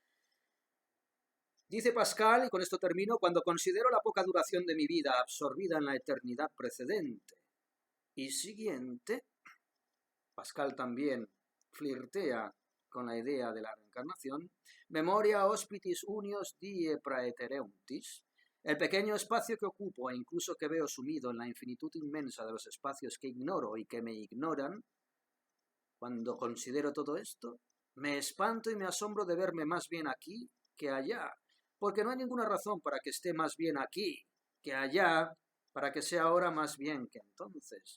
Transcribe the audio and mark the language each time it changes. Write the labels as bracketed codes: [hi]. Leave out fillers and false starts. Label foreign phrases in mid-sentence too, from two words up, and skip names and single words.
[es] Dice Pascal, y con esto termino, cuando considero la poca duración de mi vida absorbida en la eternidad precedente y siguiente, Pascal también flirtea con la idea de la reencarnación, [la] memoria hospitis unios die praetereuntis, [es] el pequeño espacio que ocupo e incluso que veo sumido en la infinitud inmensa de los espacios que ignoro y que me ignoran, cuando considero todo esto, me espanto y me asombro de verme más bien aquí que allá, porque no hay ninguna razón para que esté más bien aquí que allá, para que sea ahora más bien que entonces.